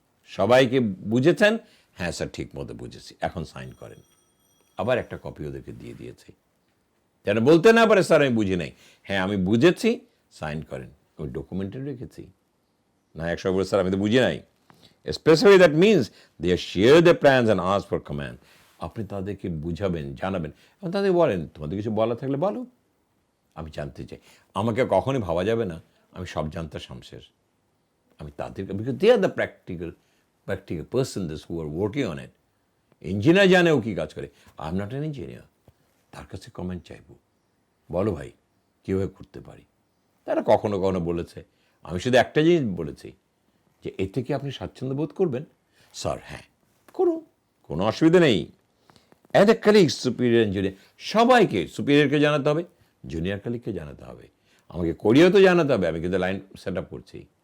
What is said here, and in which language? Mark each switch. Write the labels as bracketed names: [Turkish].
[Bangla] সবাইকে বুঝেছেন, হ্যাঁ স্যার ঠিক মতো বুঝেছি, এখন সাইন করেন। আবার একটা কপি ওদেরকে দিয়ে দিয়েছি, যেন বলতে না পারে স্যার আমি বুঝি নাই, হ্যাঁ আমি বুঝেছি, সাইন করেন। ওই ডকুমেন্টে রেখেছি না 100 বলে স্যার আমি তো বুঝি নাই। [English] Especially that means they share their plans and ask for command. [Bangla] আপনি তাদেরকে বুঝাবেন, জানাবেন এবং তাদের বলেন তোমাদের কিছু বলা থাকলে বলো, আমি জানতে চাই। আমাকে কখনই ভাবা যাবে না আমি সব জানতে শামশের। আমি তাদেরকে, [English] because they are the practical person who are working on it. [Bangla] Engineer জানে ও কী কাজ করে, [English] I am not an engineer. [Bangla] তার কাছে কমেন্ট চাইবো, বলো ভাই কীভাবে করতে পারি। তারা কখনো কখনো বলেছে, আমি শুধু একটা জিনিস বলেছি যে এতে কি আপনি স্বাচ্ছন্দ্য বোধ করবেন। স্যার হ্যাঁ করুন, কোনো অসুবিধা নেই। [English] as a colleague, [Bangla] superior junior সবাইকে, সুপিরিয়রকে জানাতে হবে, জুনিয়র কালিগকে জানাতে হবে, আমাকে কোরিয়াও তো জানাতে হবে, আমি কিন্তু লাইন সেট আপ করছি।